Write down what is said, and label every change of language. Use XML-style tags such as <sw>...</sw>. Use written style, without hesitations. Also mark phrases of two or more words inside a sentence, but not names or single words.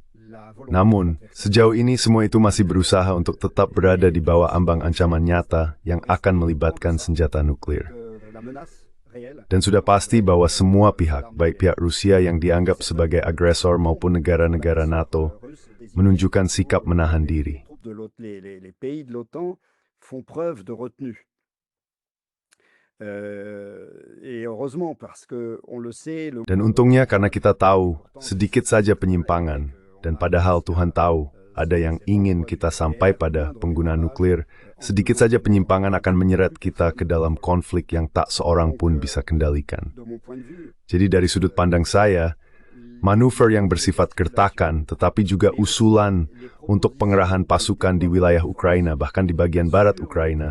<id>Namun, sejauh ini semua itu masih berusaha untuk tetap berada di bawah ambang ancaman nyata yang akan melibatkan senjata nuklir. Dan sudah pasti bahwa semua pihak, baik pihak Rusia yang dianggap sebagai agresor maupun negara-negara NATO, menunjukkan sikap menahan diri.</id> <fr>Les pays de l'OTAN font preuve de retenue. Et heureusement parce que on le sait.</fr> <id>Dan untungnya karena kita tahu sedikit saja penyimpangan, dan padahal Tuhan tahu ada yang ingin kita sampai pada penggunaan nuklir, sedikit saja penyimpangan akan menyeret kita ke dalam konflik yang tak seorang pun bisa kendalikan. Jadi dari sudut pandang saya, manuver yang bersifat gertakan tetapi juga usulan untuk pengerahan pasukan di wilayah Ukraina, bahkan di bagian barat Ukraina.</id>